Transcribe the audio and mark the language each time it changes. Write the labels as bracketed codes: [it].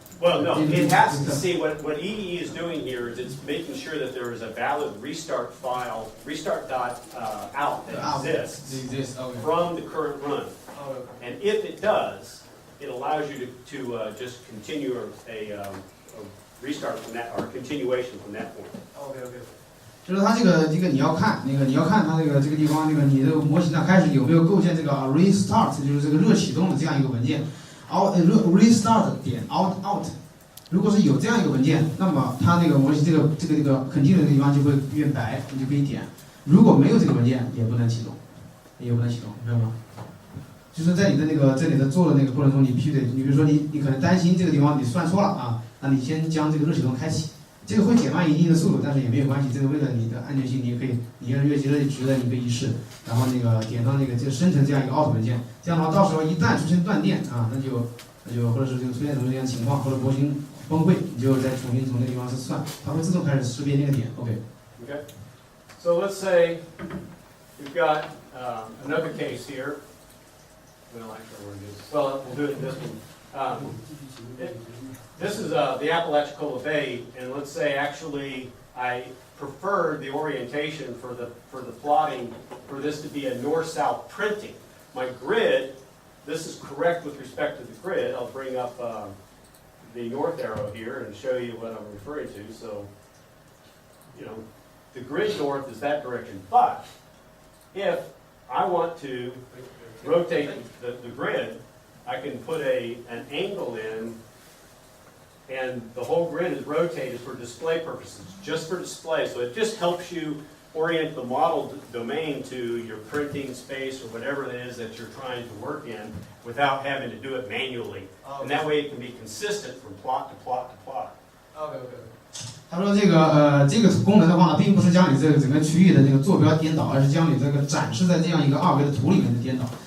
[en] Well, no, it has to see what EDE is doing here is it's making sure that there is a valid restart file, restart.out that exists from the current run. And if it does, it allows you to just continue a restart from that, or continuation from that point. Okay. [zh] 就是它这个你要看它这个地方你的模型上开始有没有构建这个 restart 就是这个热启动的这样一个文件 restart 点 out 如果是有这样一个文件，那么它那个模型这个continue 的地方就会变白，你就可以点。如果没有这个文件，也不能启动，明白吗？就是在你的这里的做的那个过程中，你必须得，你比如说你可能担心这个地方你算错了啊，那你先将这个热启动开启。这个会减慢一定的速度，但是也没有关系。这个为了你的安全性，你也可以，你要越级的值的，你可以一试，然后点到就生成这样一个 out 文件。这样的话，到时候一旦出现断电啊，那就或者是出现什么样的情况，或者模型崩溃，你就再重新从那个地方去算，它会自动开始识别那个点。 OK. Okay. [en] So let's say we've got another case here. Well, actually, we'll do it in this one. This is the Apalachicola Bay, and let's say actually I prefer the orientation for the plotting for this to be a north-south printing. My grid, this is correct with respect to the grid. I'll bring up the north arrow here and show you what I'm referring to. So, the grid north is that direction. But if I want to rotate the grid, I can put an angle in, and the whole grid is rotated for display purposes, just for display. So it just helps you orient the model domain to your printing space or whatever it is that you're trying to work in without having to do it manually. And that way it can be consistent from plot to plot to plot. Okay. [zh] 他说这个功能的话呢，并不是将你这个整个区域的这个坐标颠倒，而是将你这个展示在这样一个二维的图里面的颠倒。